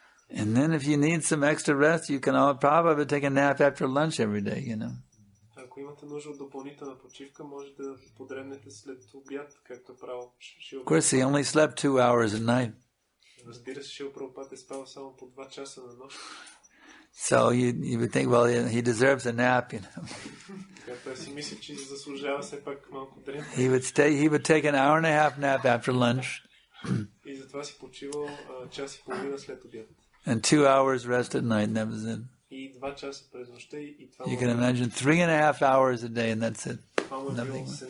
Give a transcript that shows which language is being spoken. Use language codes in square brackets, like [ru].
[en] And then if you need some extra rest, you can probably take a nap after lunch every day, you know. [bg] Ако имате нужда от допълнителна почивка, може да подремнете след обяд, както е правил Шила. [en] Of course, he only slept 2 hours at night. [bg] Разбира се, Шила Прабхупад е спал само по 2 часа на нощ. [en] So you would think, well, he deserves a nap, you know. [bg] Като си мисли, че заслужава все пак малко дрем. [en] He would take an hour and a half nap after lunch. [bg] И затова си почивал час и половина след обяд. [en] And 2 hours rest at night, and that was it. [bg] И 2 часа през нощта и това. [en] You can imagine 3.5 hours a day, and that's it. Nothing.